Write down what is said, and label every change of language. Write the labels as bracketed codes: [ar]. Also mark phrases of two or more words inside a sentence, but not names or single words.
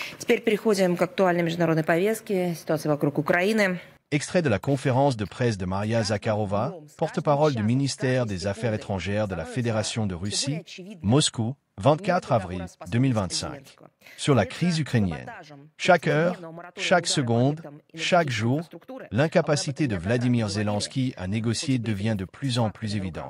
[ru] Теперь переходим к актуальной международной повестке, ситуации вокруг Украины. [fr] Extrait de la conférence de presse de Maria Zakharova, porte-parole du ministère des Affaires étrangères de la Fédération de Russie, Moscou, 24 avril 2025. Sur la crise ukrainienne. Chaque heure, chaque seconde, chaque jour, l'incapacité de Vladimir Zelensky à négocier devient de plus en plus évidente.